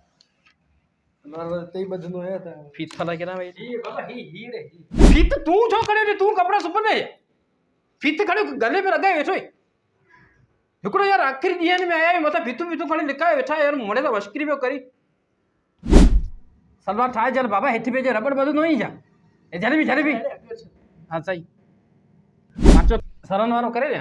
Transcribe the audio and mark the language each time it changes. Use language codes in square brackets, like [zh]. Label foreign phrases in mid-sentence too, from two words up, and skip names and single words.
[sd] ते ई ॿधंदो आहियां त फीत थला केॾा वई ही बाबा ही रे फीत तूं छो खणे ॾे तूं कपिड़ा सुबंदे फीत खणी गले में लॻाए वेठो हिकिड़ो यार आख़िरी ॾींहंनि में आया आहियूं मथां फीतूं खणी लिकाए वेठा यार मुड़े त मश्करी पियो करी सलवार ठाहे जल बाबा हेठि पेजे रबड़ ॿधंदो ई छा जलेबी हा सही माचो सरन वारो करे ॾियां